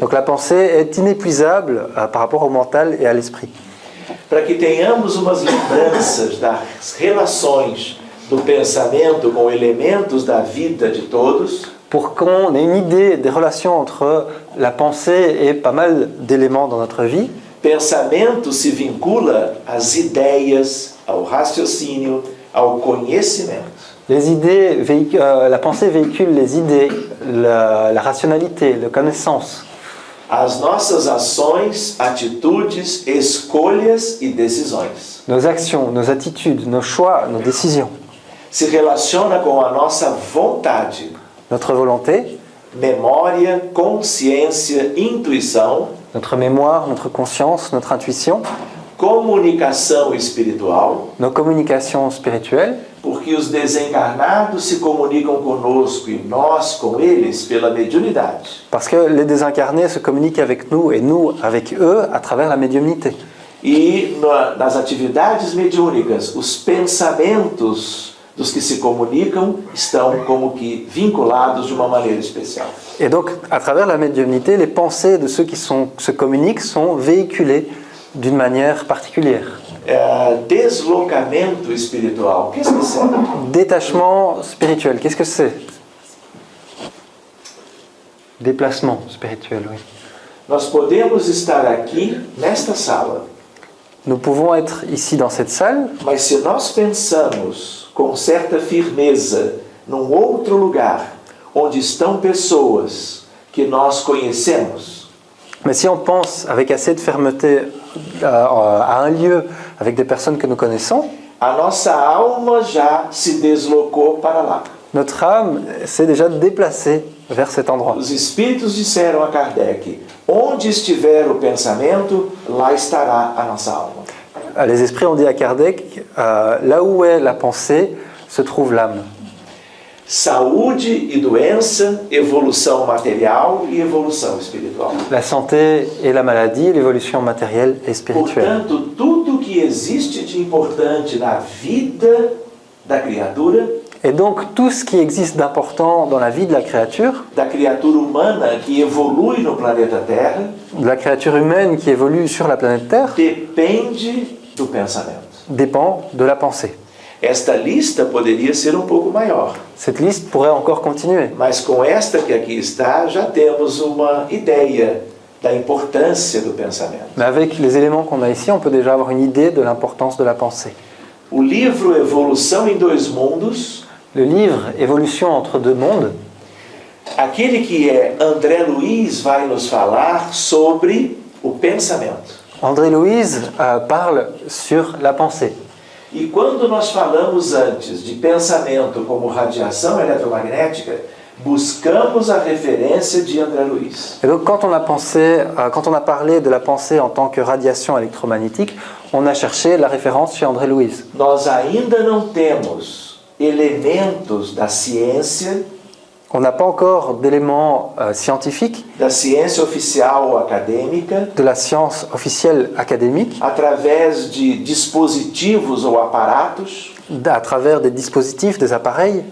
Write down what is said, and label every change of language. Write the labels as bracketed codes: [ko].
[fr] Donc la pensée est inépuisable par rapport au mental et à l'esprit. [pt] Para que tenhamos umas lembranças das relações do pensamento com elementos da vida de todos, [fr] Pour qu'on ait une idée des relations entre la pensée et pas mal d'éléments dans notre vie, [pt] Pensamento se vincula às ideias, ao raciocínio, ao conhecimento. [fr] Les idées, la pensée véhicule les idées, la rationalité, la connaissance. [pt] As nossas ações, atitudes, escolhas e decisões. [fr] Nos actions, nos attitudes, nos choix, nos décisions. [pt] Se relaciona com a nossa vontade, [fr] Notre volonté, [pt] memória, consciência, intuição, [fr] notre mémoire, notre conscience, notre intuition, [pt] comunicação espiritual, [fr] nos communications spirituelles, [pt] porque os desencarnados se comunicam conosco e nós com eles pela mediunidade. [fr] parce que les désincarnés se communiquent avec nous et nous avec eux à travers la médiumnité. [pt] E nas atividades mediúnicas, os pensamentos dos que se comunicam estão como que vinculados de uma maneira especial. [fr] Et donc, à travers la médiumnité, les pensées de ceux qui se communiquent sont véhiculées d'une manière particulière. [pt] Deslocamento espiritual, [fr] qu'est-ce que c'est? Détachement spirituel, qu'est-ce que c'est? Déplacement spirituel, oui. [pt] Nós podemos estar aqui nesta sala, [fr] Nous pouvons être ici dans cette salle, [pt] mas se nós pensamos com certa firmeza num outro lugar, onde estão pessoas que nós conhecemos, [fr] mais si on pense avec assez de fermeté à un lieu avec des personnes que nous connaissons, [pt] a nossa alma já se deslocou para lá. [fr] notre âme s'est déjà déplacée vers cet endroit. [pt] Os espíritos disseram a Kardec: onde estiver o pensamento, lá estará a nossa alma. [fr] Les esprits ont dit à Kardec, là où est la pensée, se trouve l'âme. [pt] Saúde e doença, evolução material e evolução espiritual. [fr] La santé et la maladie, l'évolution matérielle et spirituelle. [pt] Portanto, tudo que existe de importante na vida da criatura, [fr] Et donc tout ce qui existe d'important dans la vie de la créature [pt] humana que evolui no planeta Terra, [fr] de la créature humaine qui évolue sur la planète Terre, [pt] depende do pensamento. [fr] dépend de la pensée. [pt] Esta lista poderia ser um pouco maior, [fr] Cette liste pourrait encore continuer. [pt] mas com esta que aqui está, já temos uma ideia da importância do pensamento. [fr] Mais avec les éléments qu'on a ici, on peut déjà avoir une idée de l'importance de la pensée. [pt] O livro Evolução em Dois Mundos, [fr] Le livre Évolution entre deux mondes, [pt] aquele que é André Luiz vai nos falar sobre o pensamento. [fr] André Louise parle sur la pensée. [pt] E quando nós falamos antes de pensamento como radiação eletromagnética, buscamos a referência de André Luiz. [fr] Et donc quand on a parlé de la pensée en tant que radiation électromagnétique, on a cherché la référence chez André Louise. [pt] Nós ainda não temos elementos da ciência, [fr] On n'a pas encore d'éléments scientifiques, [pt] da ciência oficial ou acadêmica, [fr] de la science officielle académique, [pt] através de dispositivos ou aparatos, [fr] à travers des dispositifs, des appareils,